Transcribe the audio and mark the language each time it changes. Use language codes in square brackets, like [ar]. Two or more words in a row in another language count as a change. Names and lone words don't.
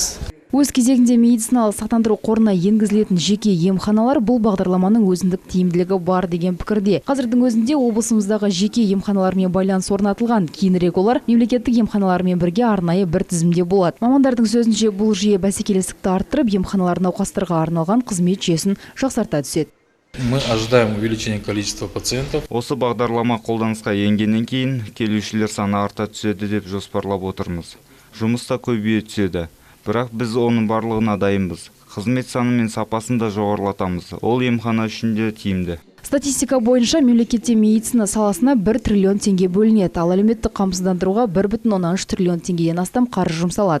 [kk] Өз кезегінде медициналық сақтандыру қорына енгізілетін жеке емханалар бұл бағдарламаның өзіндік тиімділігі бар деген пікірде. Қазірдің өзінде облысымыздағы жеке емханалармен байланыс орнатылған. Кейінірек олар мемлекеттік емханалармен бірге арнайы бір тізімде болады. Мамандардың сөзінше бұл жүйе бәсекелестікті арттырып, емханалар науқастарға арналған қызмет жүйесін жақсарта түседі. [ru] Мы ожидаем увеличения количества пациентов. [kk] Осы бағдарлама қолданысқа енгеннен кейін келушілер саны арта түседі деп жоспарлап отырмыз. Жұмыс та көбейе түседі. Бірақ біз оның барлығына дайынбыз. Қызмет саны мен сапасын да жоғарылатамыз. Ол емхана үшін де тиімді. Статистика бойынша мемлекетте медицина саласына 1 триллион теңге бөлінеді, ал әлеуметтік қамсыздандыруға 1,3 триллион теңгеден астам қаржы жұмсалады.